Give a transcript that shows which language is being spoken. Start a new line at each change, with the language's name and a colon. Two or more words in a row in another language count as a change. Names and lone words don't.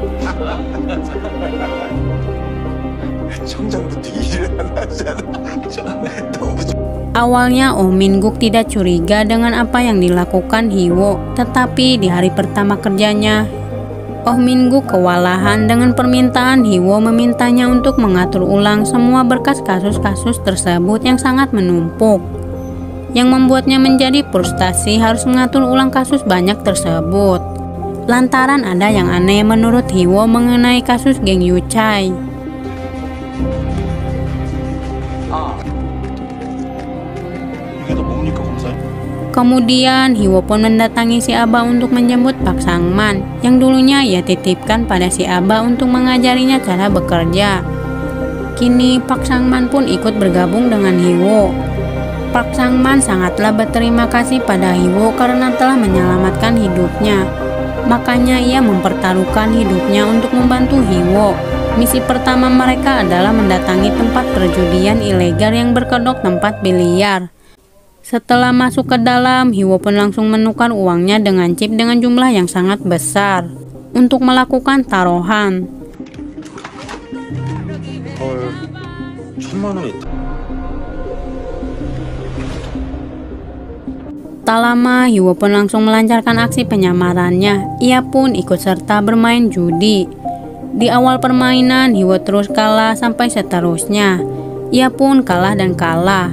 Indonesian: Awalnya Oh Min-guk tidak curiga dengan apa yang dilakukan Hiwo, tetapi di hari pertama kerjanya, Oh Min-guk kewalahan dengan permintaan Hiwo memintanya untuk mengatur ulang semua berkas kasus-kasus tersebut yang sangat menumpuk, yang membuatnya menjadi frustasi harus mengatur ulang kasus banyak tersebut. Lantaran ada yang aneh menurut Hiwo mengenai kasus geng Yuchai.
Korean: 이게 다 뭡니까, 검사님?
Indonesian: Kemudian Hiwo pun mendatangi si Abah untuk menjemput Pak Sangman, yang dulunya ia titipkan pada si Abah untuk mengajarinya cara bekerja. Kini Pak Sangman pun ikut bergabung dengan Hiwo. Pak Sangman sangatlah berterima kasih pada Hiwo karena telah menyelamatkan hidupnya. Makanya ia mempertaruhkan hidupnya untuk membantu Hiwo. Misi pertama mereka adalah mendatangi tempat perjudian ilegal yang berkedok tempat biliar. Setelah masuk ke dalam, Hiwo pun langsung menukar uangnya dengan chip dengan jumlah yang sangat besar untuk melakukan taruhan.
Korean: 헐, 1000만 원이 있다.
Indonesian: Tak lama, Hiwo pun langsung melancarkan aksi penyamarannya. Ia pun ikut serta bermain judi. Di awal permainan, Hiwo terus kalah sampai seterusnya. Ia pun kalah dan kalah.